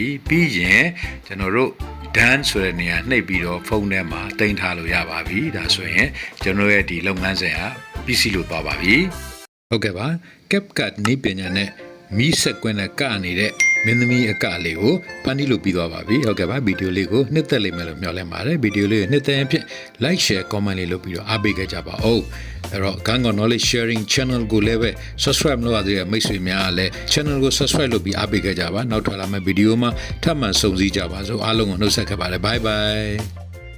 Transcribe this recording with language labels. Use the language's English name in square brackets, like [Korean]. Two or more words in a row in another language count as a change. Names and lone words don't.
[Burmese] ပြီးရင်ကျွန်တော်တို့ done ဆိုတဲ့နေရာနှိပ်ပြီးတော့ဖုန်းထဲမှာတင်ထားလို့ရပါပြီဒါဆိုရင်ကျွန်တော် ရဲ့ဒီလုပ်ငန်းစဉ်ကပြီးစီးလို့သွားပါပြီဟုတ်ကဲ့ပါ CapCut နည်းပညာနဲ့မီးဆက်ကွင်းနဲ့ကနေတဲ့မင်းသမီးအကလေးကိုဖန်တီးလို့ပြီးသွားပါပြီဟုတ်ကဲ့ပါဗီဒီယိုလေးကိုနှစ်သက်လိမ့်မယ်လို့မျှော်လင့်ပါတယ်ဗီဒီယိုလေးကိုနှစ်သက်ရင်ဖြင့် [English] like share comment [Burmese] လေးလုပ်ပြီးတော့အားပေးခဲ့ကြပါဦးအဲ့တော့ Kantkaw knowledge sharing channel ကိုလည်းပဲ subscribe လုပ်ရသေးတဲ့မိတ်ဆွေများကလည်း channel ကို subscribe လုပ်ပြီးအားပေးခဲ့ကြပါနောက်ထပ်လာမယ့်ဗီဒီယိုမှာထပ်မံဆုံစည်းကြပါစို့အားလုံးကိုနှုတ်ဆက်ခဲ့ပါတယ် [English] bye bye